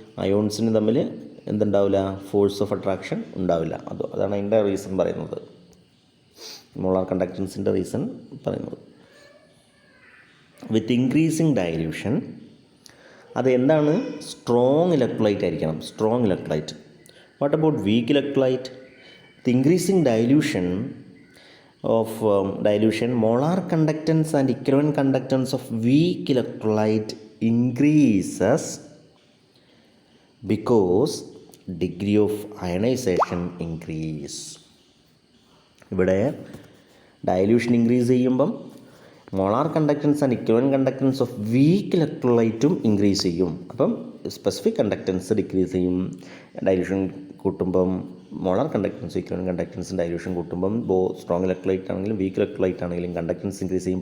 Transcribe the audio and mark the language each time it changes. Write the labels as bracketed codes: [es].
[ml] അയോൺസിന് തമ്മിൽ എന്തുണ്ടാവില്ല? Force of attraction ഉണ്ടാവില്ല. അതാണ് അതിൻ്റെ റീസൺ പറയുന്നത്, മോളാർ കണ്ടക്റ്റൻസിൻ്റെ റീസൺ പറയുന്നത്. [en] with increasing dilution [ml] അത് എന്താണ്? സ്ട്രോങ് ഇലക്ട്രോലൈറ്റ് ആയിരിക്കണം, strong electrolyte. [en] What about weak electrolyte? With increasing dilution molar conductance and equivalent conductance of weak electrolyte increases because degree of ionization increase. [ml] ഇവിടെ dilution increase ചെയ്യുമ്പം molar conductance and equivalent conductance of week ഇലക്ട്രോലൈറ്റും increase ചെയ്യും. അപ്പം specific conductance decrease ചെയ്യും. Dilution കൂട്ടുമ്പം molar conductance equivalent കണ്ടക്റ്റൻസും dilution കൂട്ടുമ്പം strong electrolyte ആണെങ്കിലും week electrolyte ആണെങ്കിലും conductance increase ചെയ്യും.